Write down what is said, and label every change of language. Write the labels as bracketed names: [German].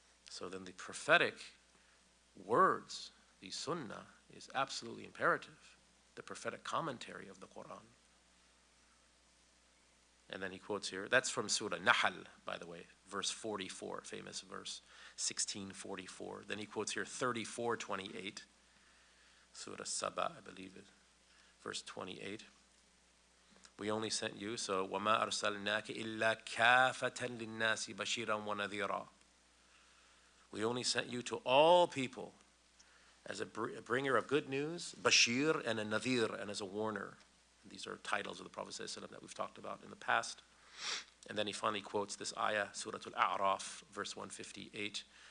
[English] So then the prophetic words, the sunnah, is absolutely imperative, the prophetic commentary of the Qur'an. And then he quotes here, that's from Surah Nahl, by the way, verse 44, famous verse 1644. Then he quotes here 34:28, Surah Saba, I believe it, verse 28. We only sent you, so [Arabic] وَمَا أَرْسَلْنَاكَ إِلَّا كَافَةً لِلنَّاسِ بَشِيرًا وَنَذِيرًا. [English] We only sent you to all people as a bringer of good news, Bashir, and a Nadhir, and as a warner. These are titles of the Prophet ﷺ that we've talked about in the past. And then he finally quotes this ayah, Surah Al-A'raf, verse 158.